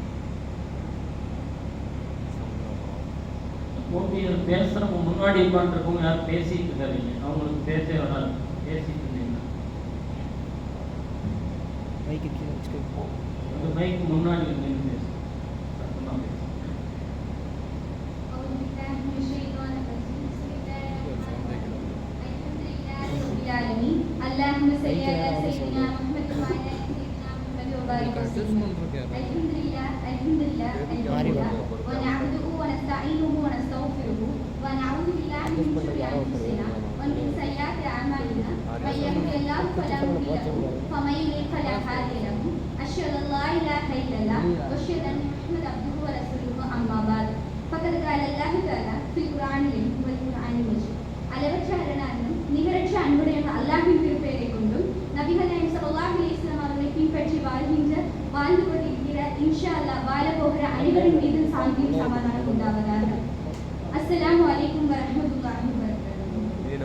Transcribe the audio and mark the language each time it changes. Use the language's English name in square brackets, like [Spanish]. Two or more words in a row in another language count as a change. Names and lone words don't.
[Tamil] போட்டியில் பேசுறவங்க முன்னாடி உட்காந்துருக்கவங்க யாரும் பேசிட்டு இருக்காதீங்க, அவங்களுக்கு பேசவே வராது. பேசிட்டு இருந்தீங்கன்னா மைக்கு முன்னாடி இருந்து பேசு, சத்தமா பேசு. [Arabic] اللهم صل على سيدنا محمد وعلى آل سيدنا محمد وبارك وسلم. الحمد لله ونعبده ونستعينه ونستغفره ونعوذ بالله من شرور أنفسنا ومن سيئات أعمالنا من يهده الله فلا مضل له ومن يضلل فلا هادي له أشهد أن لا إله إلا الله وأشهد أن محمدا عبده ورسوله أما بعد فقد قال الله تعالى في القرآن والقرآن المجيد. [Tamil] அளவற்ற அரணானும் நிகரற்ற அன்புடைய அல்லாஹ்வின் திருப்பெயரை கொண்டும் நபிகள் நாயகம் [Arabic] صلى الله عليه وسلم [Tamil] அவர்களை பின்பற்றி வாழ்ந்து கொண்டிருக்கிற [Arabic] إن شاء الله [Tamil] வாழ போகிற அனைவரின் மீதும் சாந்தியும் சமாதானம் உண்டாவதாக. [Arabic] السلام عليكم ورحمة الله وبركاته.